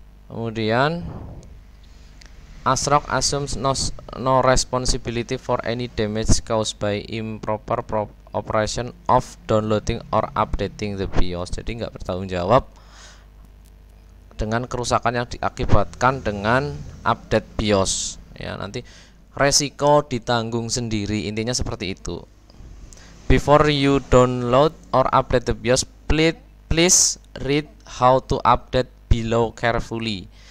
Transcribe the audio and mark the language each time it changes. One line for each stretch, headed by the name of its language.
Indonesian: Kemudian
English: ASRock assumes no responsibility for any damage caused by improper operation of downloading or updating the BIOS.
Indonesian: Jadi nggak bertanggung jawab dengan kerusakan yang diakibatkan dengan update BIOS ya, nanti resiko ditanggung sendiri, intinya seperti itu.
English: Before you download or update the BIOS, please read how to update below carefully.